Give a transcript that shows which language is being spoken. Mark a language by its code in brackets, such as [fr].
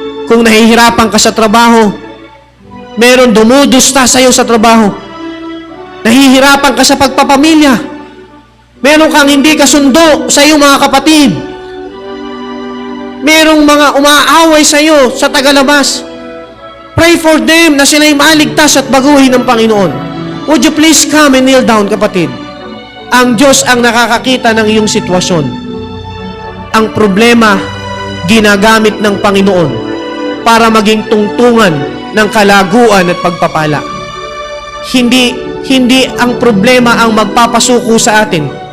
[tl] Kung nahihirapan ka sa trabaho, meron dumudusta sa iyo sa trabaho. Nahihirapan ka sa pagpapamilya. Meron kang hindi kasundo sa iyong mga kapatid. Merong mga umaaway sa iyo sa tagalabas. [en] Pray for them [tl] na sila'y maligtas at baguhin ng Panginoon. [en] Would you please come and kneel down, [tl] kapatid? Ang Diyos ang nakakakita ng iyong sitwasyon. Ang problema, ginagamit ng Panginoon para maging tungtungan ng kalaguan at pagpapala. Hindi ang problema ang magpapasuko sa atin.